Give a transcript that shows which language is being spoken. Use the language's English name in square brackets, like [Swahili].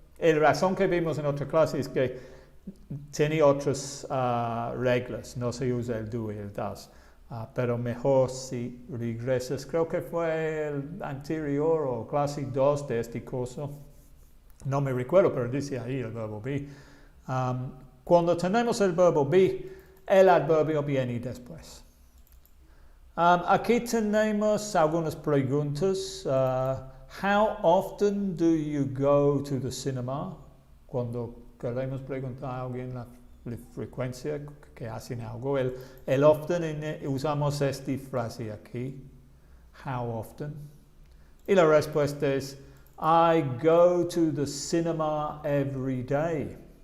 [Spanish] La razón que vimos en otra clase es que tiene otras reglas, no se usa el do y el das, pero mejor si regresas, creo que fue el anterior o clase 2 de este curso, no me recuerdo, pero dice ahí el verbo be. Cuando tenemos el verbo be, el adverbio viene después. Aquí tenemos algunas preguntas. [English] How often do you go to the cinema? [Spanish] Cuando queremos preguntar a alguien la frecuencia que hacen algo, el often usamos esta frase aquí. [English] How often? [Spanish] Y la respuesta es [English] I go to the cinema every day.